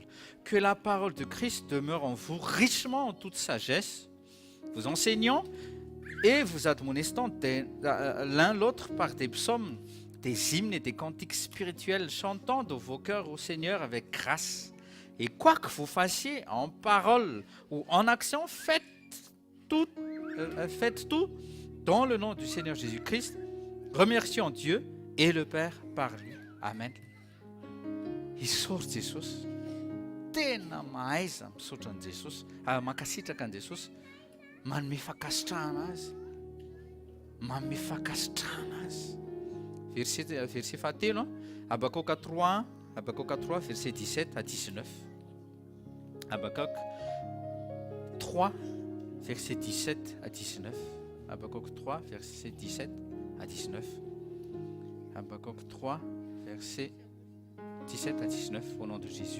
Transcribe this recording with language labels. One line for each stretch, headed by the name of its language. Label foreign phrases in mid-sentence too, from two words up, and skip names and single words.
French: Que la parole de Christ demeure en vous richement en toute sagesse, vous enseignant et vous admonestant l'un l'autre par des psaumes, des hymnes et des cantiques spirituels, chantant dans vos cœurs au Seigneur avec grâce. Et quoi que vous fassiez en parole ou en action, faites tout dans le nom du Seigneur Jésus-Christ, remerciant Dieu et le Père par lui. Amen.
Malagasy: Isaory Jesosy, tena mahaiza misaotra an' Jesosy, mankasitraka an' Jesosy, manome fankasitrahana azy, manome fankasitrahana azy. Verset fahatelo,
French: Habakkuk 3, verset 17-19. Habakkuk 3, verset 17-19. Habakkuk 3, verset 17-19. Habakkuk 3, verset 17-19, au nom de Jésus.